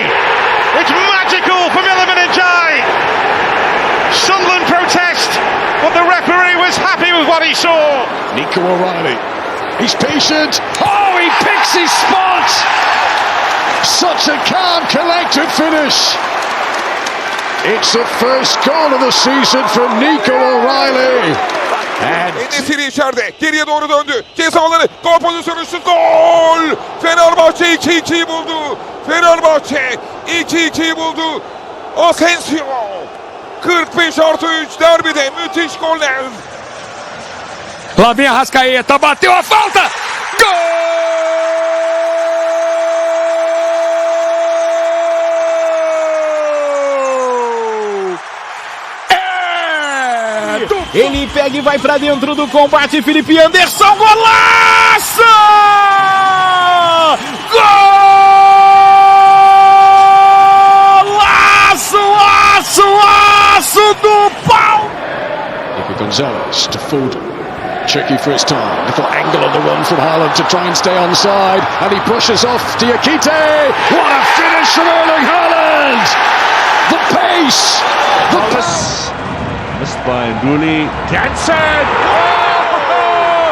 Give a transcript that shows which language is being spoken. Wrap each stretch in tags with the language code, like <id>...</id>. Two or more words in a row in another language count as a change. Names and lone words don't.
<en>It's magical from Iliman Ndiaye! Sunderland protest, but the referee was happy with what he saw. Nico O'Reilly, he's patient. Oh, he picks his spot! Such a calm, collected finish. It's the first goal of the season from Nico O'Reilly.</en> <tr>Enesiri içeride. Geriye doğru döndü. Ceza alanı. Gol pozisyonu şut. Gol! Fenerbahçe 2-2'yi buldu. Fenerbahçe 2-2'yi buldu. Asensio. 45+3 derbide müthiş goller.</tr> <pt>Lá vem a Arrascaeta, bateu a falta! Gol! Ele pega e vai pra dentro do combate, Felipe Anderson, golaço! Golaço, aço do pau!</pt> <en>Gonzalez to Foden. Tricky for his time. Little angle on the run from Haaland to try and stay onside. And he pushes off Diakite. What a finish from Erling Haaland! The pace! The pace! Missed by Nduli. Jansen! Oh!</en>